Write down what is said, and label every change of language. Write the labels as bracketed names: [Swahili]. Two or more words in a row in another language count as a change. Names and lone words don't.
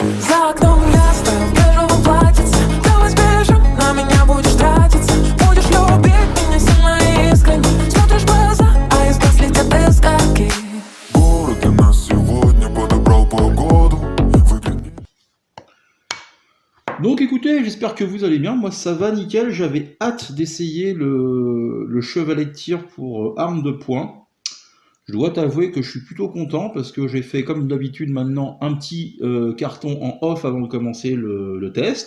[Russian] За окном я стою в бежевом платьице. Давай сбежим, на меня будешь тратиться. Будешь любить меня сильно и искренне. Смотришь в глаза, а из глаз летят искорки. Город для нас сегодня подобрал погоду. Выгляни. [French] Donc écoutez, j'espère que vous allez bien. Moi ça va nickel. J'avais hâte d'essayer le chevalet de tir pour arme de poing. Je dois t'avouer que je suis plutôt content parce que j'ai fait comme d'habitude maintenant un petit carton en off avant de commencer le test.